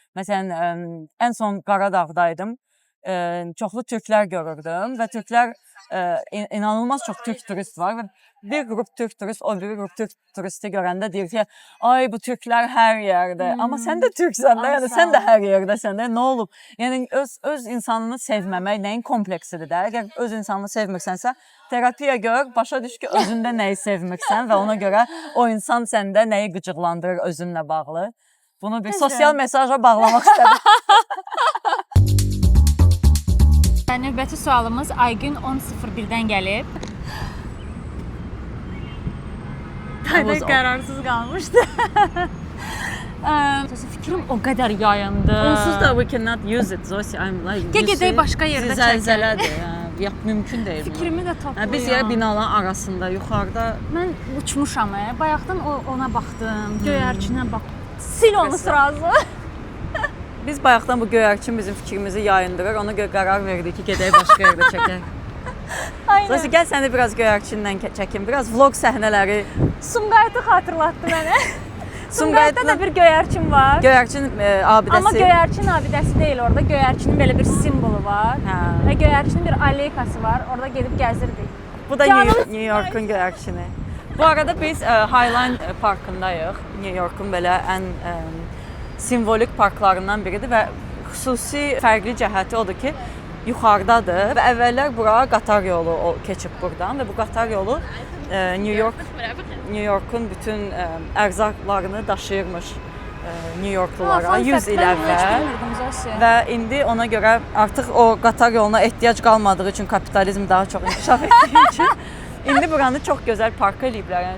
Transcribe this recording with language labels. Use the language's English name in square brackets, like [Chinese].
[Azerbaijani] Məsələn, ən son Qaradağdaydım. Çoxlu türklər görürdüm və türklər inanılmaz çox türk turist var və bir qrup türk turist, o bir qrup türk turisti görəndə deyir ki, ay bu türklər hər yerdə. Amma sən də türksən də, yəni sən də hər yerdəsən də. Nə olub? Yəni öz insanını sevməmək nəyin kompleksidir də? Əgər öz insanını sevmirsənsə, terapiya gör, başa düş ki, özündə nəyi sevmirsən və ona görə o insan səndə nəyi qıcıqlandırır özünlə bağlı. Bunu bir sosial mesajla bağlamaq istədim. Növbəti sualımız Aygün 10.01-dən gəlib. Tayda qərarsız qalmışdı. Fikrim o qədər yayındı. Onsuz da [English] we cannot use it, Zosi. I'm like, [Azerbaijani] gedək başqa yerdə çəkək. Zəlzələdir. Mümkün deyil. Fikrimi də toplayam. Biz yer binaların arasında, yuxarıda. Mən uçmuşam. Bayaqdan ona baxdım, göyərçinə bax. Sil onu sırası. Biz bayaqdan bu göyərçin bizim fikrimizi yayındırır. Ona görə qərar verdik ki, gedək başqa yerdə çəkək. Aynen. Zosi, gəl səni biraz göyərçindən çəkim. Biraz vlog səhnələri. Sumqayıtı xatırlatdı mənə. Sumqayıtda da bir göyərçin var. Göyərçin abidəsi. Amma göyərçin abidəsi deyil orada. Göyərçinin belə bir simvolu var. Və göyərçinin bir aleykası var. Orada gedib gəzirdik. Bu da New York'un göyərçini. Bu arada biz Highline parkındayıq. New York'un belə ən simvolik parklarından biridir və xüsusi fərqli cəhəti odur ki, yuxarıdadır və əvvəllər bura qatar yolu keçib buradan və bu qatar yolu New York'un bütün ərzaqlarını daşıyırmış New Yorklulara 100 il əvvəl və indi ona görə artıq o qatar yoluna ehtiyac qalmadığı üçün kapitalizm daha çox inkişaf etdiyi üçün indi buranı çox gözəl park eləyiblər.